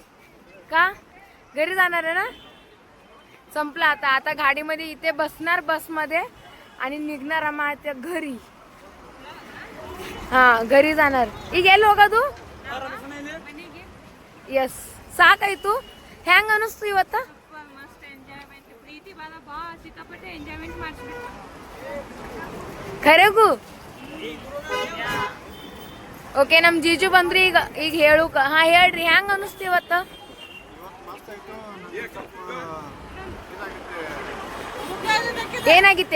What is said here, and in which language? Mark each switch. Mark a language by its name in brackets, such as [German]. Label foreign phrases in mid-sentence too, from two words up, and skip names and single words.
[Marathi] का घरी जाणार आहे ना, संपला आता. आता गाडीमध्ये इथे बसणार बसमध्ये आणि निघणार आम्हाला घरी. हा घरी जाणार. ही गेलो का तू? यस सा काही तू [Kannada] ಹ್ಯಾಂಗ ಅನಿಸ್ತು ಇವತ್ತ? ಖರೆಗೂ ಓಕೆ. ನಮ್ ಜೀಜು ಬಂದ್ರಿ ಈಗ. ಈಗ ಹೇಳು. ಹಾ ಹೇಳ್ರಿ ಹ್ಯಾಂಗ ಅನಿಸ್ತು ಇವತ್ತ? ಏನಾಗಿತ್ತೆ?